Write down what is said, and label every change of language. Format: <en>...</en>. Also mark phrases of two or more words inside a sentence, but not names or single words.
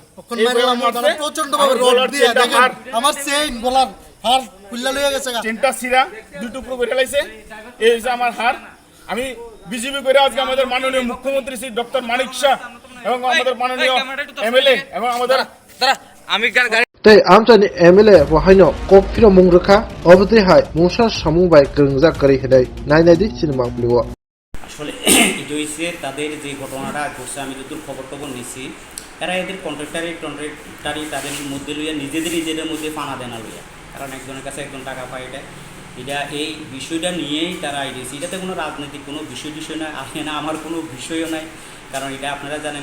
<bn>প্রচন্ড ভাবে রড দিয়ে দেখেন আমার চেইন গলার হার খুললা লইয়া গেছে চেনটা সিরা দুই টুকরো করে লাইছে এই যে আমার হার আমি বিজেপি করে আজকে আমাদের মাননীয় মুখ্যমন্ত্রী শ্রী ডক্টর মানিক শাহ এবং আমাদের মাননীয় এমএলএ এবং আমাদের</bn> <trp>Tei amtani MLA wahaino kokfiro mungruka obdri hai musa samungbai grengjak kari hedai nainadi cinema bliwo</trp> <bn>আসলে এটা হইছে তাদের যে ঘটনাটা ঘটছে আমি যতদূর খবর নিছি এরা এদের কন্ট্রাক্টারি তাদের মধ্যে লইয়া নিজেদের মধ্যে ফানা দেনা লইয়া কারণ একজনের কাছে একজন টাকা পায় এটা এটা এই বিষয়টা নিয়েই তারা আইডিয়েছে। এটাতে কোনো রাজনৈতিক কোনো বিষয় না আসে না, আমার কোনো বিষয়ও নাই, কারণ এটা আপনারা জানেন।</bn>